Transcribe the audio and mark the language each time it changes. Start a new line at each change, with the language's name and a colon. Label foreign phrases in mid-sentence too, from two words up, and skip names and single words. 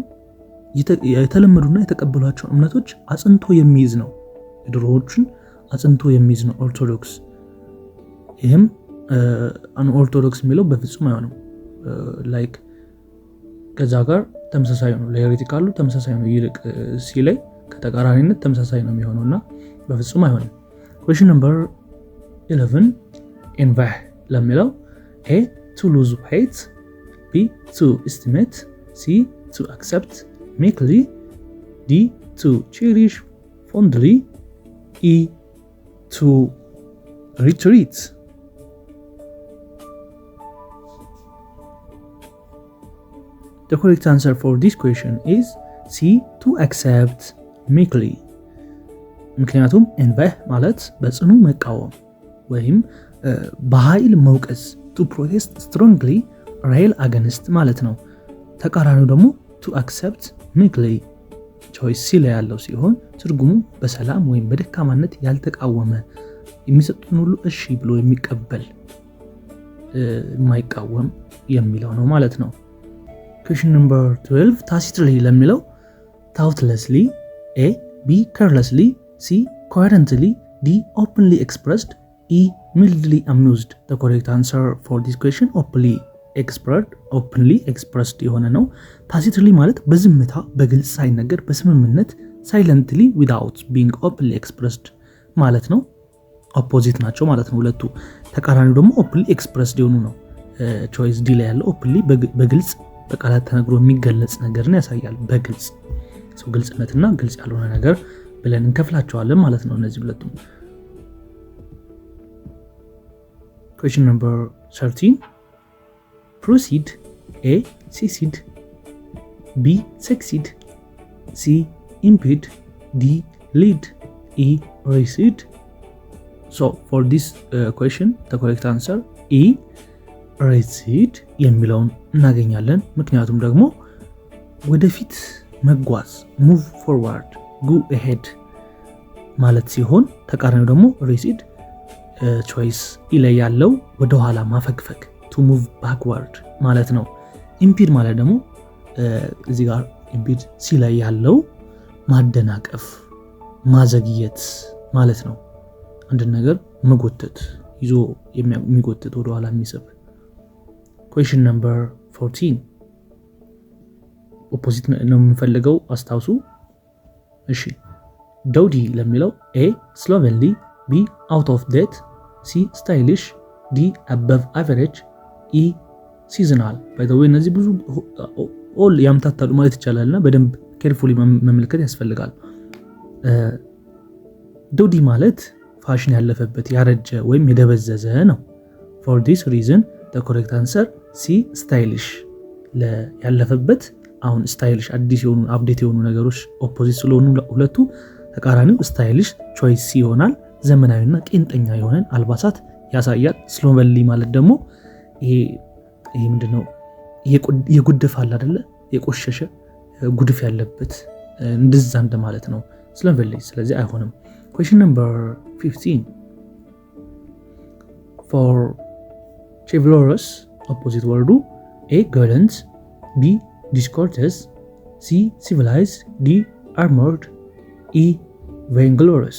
Amharic: የተለመዱና የተቀበሏቸው እምነቶች አጽንቶ የሚይዝ ነው። የድሮዎችን አጽንቶ የሚይዝ ነው ኦርቶዶክስ። ይህም ኦርቶዶክስ የሚለው በፍጹም አይሆንም። ላይክ ከዛ ጋር ተመሳሳይ ነው። ለሄሪቲካሉ ተመሳሳይ ነው። ይልቅ ሲ ላይ ከተቃራኒነት ተመሳሳይ ነው የሚሆነው እና በፍጹም አይሆንም።
English: question number 11 ኢንቫህ ለሚለው A to lose weight B to estimate C to accept meekly D to cherish fondly E to retreat. The correct answer for this question is C to accept meekly.
Amharic: ምክንያቱም እንባህ ማለት በጽኑ መቃወም ወይም በኃይል መውቀስ
English: to protest strongly rail against
Amharic: ማለት ነው። ተቃራኒው ደግሞ
English: to accept meekly
Amharic: choice ሲል ያለው ሲሆን ትርጉሙ በሰላም ወይም በደካማነት ያልተቃወመ የሚሰጡትን ሁሉ እሺ ብሎ የሚቀበል የማይቃወም የሚለው ነው ማለት ነው።
English: question number 12 tacitly
Amharic: ለሚለው
English: thoughtlessly, A. be carelessly, C. coherently, D. openly expressed, E. mildly amused. The correct answer for this question openly expressed
Amharic: የሆነ ነው። ታሲትሊ ማለት በዝምታ በግልጽ ሳይነገር በስምምነት ሳይለንትሊ
English: without being openly expressed
Amharic: ማለት ነው። ኦፖዚት ናቸው ማለት ነው ሁለቱ። ተቃራኒው ደግሞ
English: openly expressed
Amharic: የሆኑ ነው። ቾይስ ዲ ላይ ያለው ኦፕንሊ በግልጽ በቃላት ተነግሮ የሚገለጽ ነገርን ያሳያል። በግልጽ ሰው ግልጽነትና ግልጽ ያልሆነ ነገር ብለን እንከፍላቸዋለን ማለት ነው እነዚህ ሁለቱም።
English: Question number 13. Proceed. A. Succeed. B. Succeed. C. Impede. D. Lead. E. Recede. So for this question the correct answer E.
Amharic: recede የሚለውን እናገኛለን። ምክንያቱም ደግሞ ወደፊት መጓዝ
English: move forward, go ahead
Amharic: ማለት ሲሆን ተቃራኒው ደግሞ recede ቾይስ ኢ ላይ ያለው ወደ ኋላ ማፈግፈግ
English: to move backward
Amharic: ማለት ነው። impede ማለት ደግሞ እዚህ ጋር impede ሲ ላይ ያለው ማደናቀፍ ማዘግየት ማለት ነው። አንድ ነገር መጎተት ይዞ የሚጎተት ወደ ኋላ የሚስብ።
English: Question number 14.
Amharic: ኦፖዚት ነው የምንፈልገው አስታውሱ። እሺ ዶዲ ለሚለው A.
English: slovenly, B. out of date, C. stylish, D. above average, E. seasonal. by the way
Amharic: እነዚህ ብዙ ኦል ያምታታሉ ማለት ይቻላልና በደንብ ኬርፉሊ መመልከት ያስፈልጋል። ዶዲ ማለት ፋሽን ያለፈበት ያረጀ ወይም የደበዘዘ ነው።
English: for this reason the correct answer C.
Amharic: stylish ያለፈበት አሁን ስታይሊሽ አዲስ የሆኑ አፕዴት የሆኑ ነገሮች ኦፖዚት ስለሆኑ ሁለቱ ተቃራኒው ስታይሊሽ ቾይስ ሲ ይሆናል። ዘመናዊና ቄንጠኛ የሆነን አልባሳት ያሳያል። ስሎቨንሊ ማለት ደግሞ ይሄ ምንድነው የጉድፍ አለ አይደለ የቆሸሸ ጉድፍ ያለበት እንደዛ እንደማለት ነው ስሎቨንሊ። ስለዚህ አይሆንም።
English: Question number 15. For chivalrous opposite word A. gallant, B. discourteous, C. civilized, D. armored, E. vainglorious.